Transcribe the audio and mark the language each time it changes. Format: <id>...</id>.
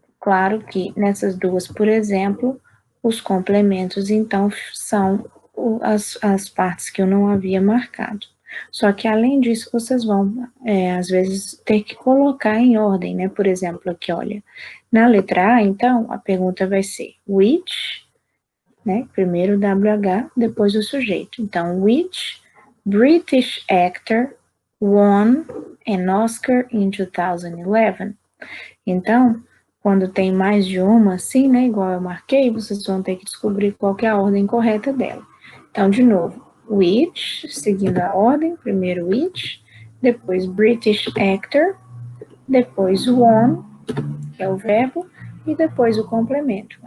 <pt>Claro que nessas duas, por exemplo, os complementos, então, são as partes que eu não havia marcado. Só que, além disso, vocês vão, às vezes, ter que colocar em ordem, né? Por exemplo, aqui, olha, na letra A, então, a pergunta vai ser which, né? Primeiro o WH, depois o sujeito.</pt> <en>Então, which British actor won an Oscar in 2011?</en> <pt>Então, quando tem mais de uma, assim, né, igual eu marquei, vocês vão ter que descobrir qual que é a ordem correta dela. Então, de novo, which, seguindo a ordem, primeiro which, depois British actor, depois won, que é o verbo, e depois o complemento.</pt>